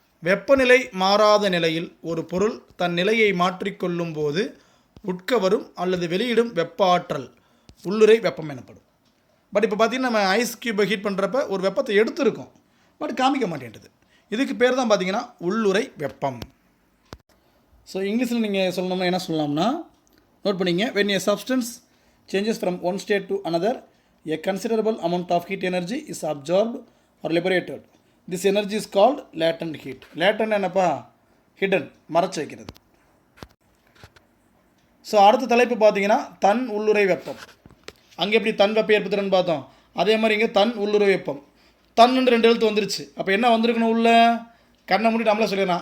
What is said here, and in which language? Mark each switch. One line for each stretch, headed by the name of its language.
Tamil: வெப்பநிலை மாறாத நிலையில் ஒரு பொருள் தன் நிலையை மாற்றிக்கொள்ளும் போது உட்கவரும் அல்லது வெளியிடும் வெப்ப ஆற்றல் உள்ளுறை வெப்பம் எனப்படும். பட் இப்போ பார்த்தீங்கன்னா நம்ம ஐஸ் கியூபை ஹீட் பண்ணுறப்ப ஒரு வெப்பத்தை எடுத்துருக்கோம், பட் காமிக்க மாட்டேன்றது. இதுக்கு பேர் தான் பார்த்தீங்கன்னா உள்ளுறை வெப்பம். ஸோ இங்கிலீஷில் நீங்கள் சொல்லணும்னா என்ன சொல்லலாம்னா, நோட் பண்ணிங்க,
English: when a substance changes from one state to another, a considerable amount of heat energy is absorbed or liberated. This energy is called latent heat.
Tamil: Latent என்னப்பா? hidden, மறைச்சு வைக்கிறது. ஸோ அடுத்த தலைப்பு பார்த்தீங்கன்னா தன் உள்ளுறை வெப்பம். அங்கே எப்படி தன் வெப்ப ஏற்படுத்துறன்னு பார்த்தோம், அதே மாதிரி இங்கே தன் உள்ளுறை வெப்பம். தன்னு 2 எழுத்து வந்துருச்சு. அப்போ என்ன வந்திருக்கணும்? உள்ள கண்ணை மூடிட்டு நம்மளே சொல்லிடலாம்.